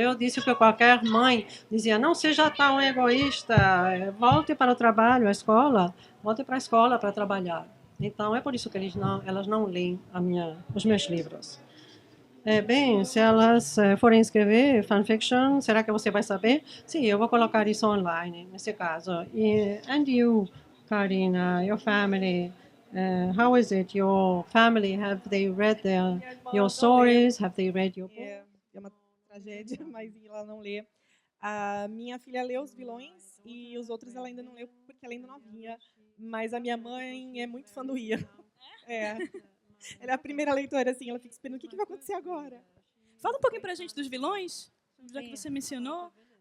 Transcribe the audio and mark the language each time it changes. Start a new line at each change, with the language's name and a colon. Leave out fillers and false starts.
Portuguese: Eu disse que qualquer mãe dizia, não seja tão egoísta, volte para o trabalho, a escola, volte para a escola para trabalhar. Então, é por isso que elas não leem os meus livros. Bem, se elas forem escrever fanfiction, será que você vai saber? Sim, eu vou colocar isso online, nesse caso.
English: And you, Karina, your family, how is it? Your family, have they read your stories? Have they read your book?
Portuguese: É uma tragédia, mas ela não lê. A minha filha leu Os Vilões e os outros ela ainda não leu porque ela ainda é novinha. Mas a minha mãe é muito fã do Ia. Ela é a primeira leitora, assim, ela fica esperando o que vai acontecer agora. Fala um pouquinho pra gente dos vilões, já que você mencionou.